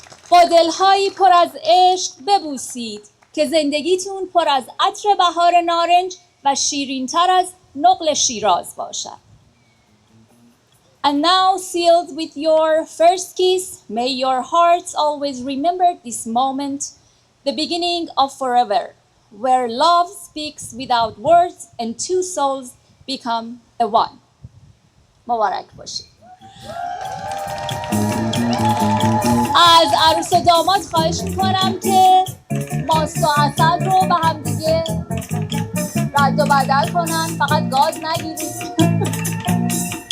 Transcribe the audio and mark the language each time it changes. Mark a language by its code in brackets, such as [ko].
[fa] با دلهایی پر از عشق ببوسید که زندگیتون پر از عطر بهار نارنج و شیرین‌تر از نقل شیراز باشد. [en] And now, sealed with your first kiss, may your hearts always remember this moment, the beginning of forever, where love speaks without words and two souls become a one. [fa] مبارک باشید. از عروس و داماد خواهش میکنم که ماست و عسل رو به هم دیگه رد و بدل کنن، فقط گاز نگیرید.